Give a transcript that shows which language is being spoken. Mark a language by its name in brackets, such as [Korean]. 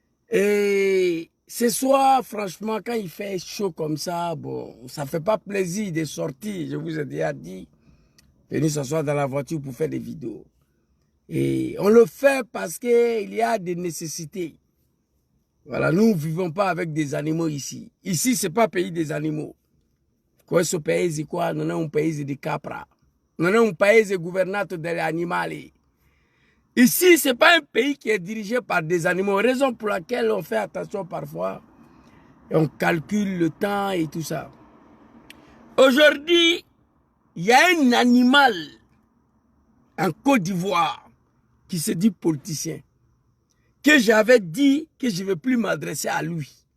[French] Et ce soir, franchement, quand il fait chaud comme ça, bon, ça fait pas plaisir de sortir. Je vous ai déjà dit, venir s'asseoir dans la voiture pour faire des vidéos. Et on le fait parce qu'il y a des nécessités. Voilà, nous ne vivons pas avec des animaux ici. Ici, ce n'est pas un pays des animaux. [Italian] Questo paese qua non è un paese di capra, non è un paese governato dagli animali. [French] Ici, ce n'est pas un pays qui est dirigé par des animaux, raison pour laquelle on fait attention parfois et on calcule le temps et tout ça. Aujourd'hui, il y a un animal en Côte d'Ivoire qui se dit politicien, que j'avais dit que je ne vais plus m'adresser à lui.